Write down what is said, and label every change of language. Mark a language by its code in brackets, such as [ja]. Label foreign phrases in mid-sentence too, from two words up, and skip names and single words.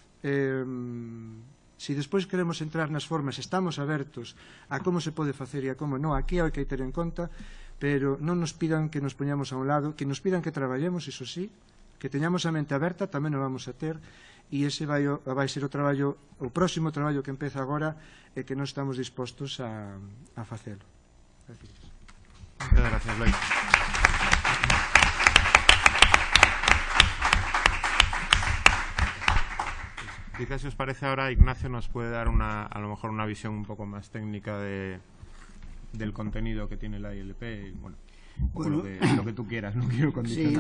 [gl] Se despois queremos entrar nas formas, estamos abertos a como se pode facer e a como non, aquí hai que ter en conta, pero non nos pidan que nos poñamos a un lado, que nos pidan que traballemos, iso sí, que teñamos a mente aberta, tamén o vamos a ter, e ese vai ser o próximo traballo que empeza agora e que non estamos dispostos a facelo. Gracias. [es] Muchas gracias, Lois. Quizás, si os parece, ahora Ignacio nos puede dar a lo mejor una visión un poco más técnica del contenido que tiene la ILP, y, bueno, lo que tú quieras, no quiero condicionarte.